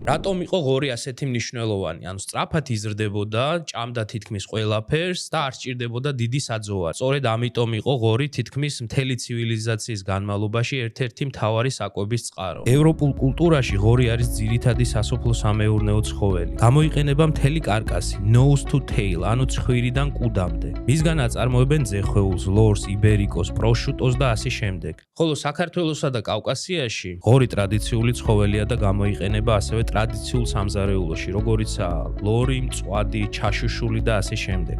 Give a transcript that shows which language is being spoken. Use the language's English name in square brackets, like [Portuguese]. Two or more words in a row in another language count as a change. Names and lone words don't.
[Georgian] რატომ იყო ღორი ასეთი მნიშვნელოვანი? ანუ სწრაფად იზრდებოდა, ჭამდა თითქმის ყველაფერს და არ სჭირდებოდა დიდი საძოვარი. სწორედ ამიტომ იყო ღორი თითქმის მთელი ცივილიზაციის განმავლობაში ერთ-ერთი მთავარი საკვების წყარო. ევროპულ კულტურაში ღორი არის ძირითადი სასოფლო-სამეურნეო ცხოველი. გამოიყენება მთელი კარკასი, [English] nose to tail, [Georgian] ანუ ცხვირიდან კუდამდე. მისგან აწარმოებენ ძეხვეულს, ლორს, იბერიკოს, პროშუტოს და ასე შემდეგ. ხოლო საქართველოსა და კავკასიაში ღორი ტრადიციული ცხოველია და გამოიყენება ასევე ტრადიციულ სამზარეულოში, როგორიცაა ლორი, მწვადი, ჩაშუშული და ასე შემდეგ.